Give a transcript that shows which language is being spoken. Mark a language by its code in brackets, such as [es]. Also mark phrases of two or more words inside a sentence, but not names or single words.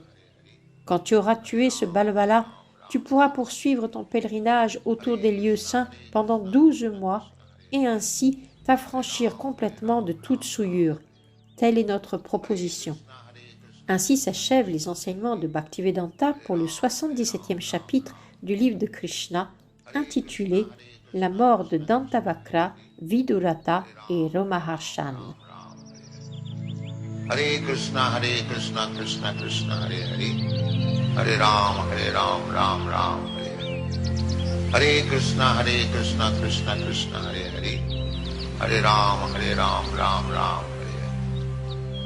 [fr] Quand tu auras tué ce Balvala, tu pourras poursuivre ton pèlerinage autour des lieux saints pendant 12 mois et ainsi t'affranchir complètement de toute souillure. Telle est notre proposition. Ainsi s'achèvent les enseignements de Bhaktivedanta pour le 77e chapitre du livre de Krishna, intitulé « La mort de Dantavakra, Vidurata et Romaharshan ». [sa] Hare Krishna, Krishna Krishna, Hare Hare. Hare Ram, Ram Ram, Hare Hare. Hare Krishna, Krishna Krishna, Hare Hare. Hare Ram, Ram Ram, Hare Hare.